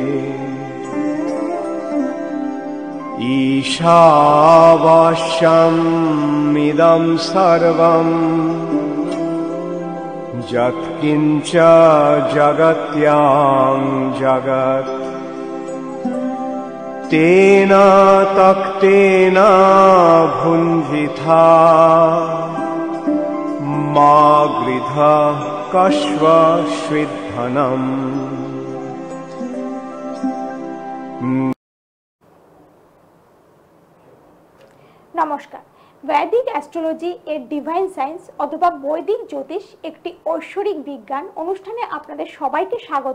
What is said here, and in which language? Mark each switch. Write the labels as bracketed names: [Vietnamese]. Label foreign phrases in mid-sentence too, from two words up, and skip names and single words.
[Sanskrit] ईशावास्यमिदं सर्वं यत्किञ्च जगत्यां जगत् तेन तक्तेन भुञ्जिथा मा गृधः कश्वश्विद्धनम्। [Bangla] নমস্কার। [English] Vedic astrology [Bangla] এর [English] divine science [Bangla] অথবা বৈদিক জ্যোতিষ একটি ঐশ্বরিক বিজ্ঞান অনুষ্ঠানে আপনাদের সবাইকে স্বাগত।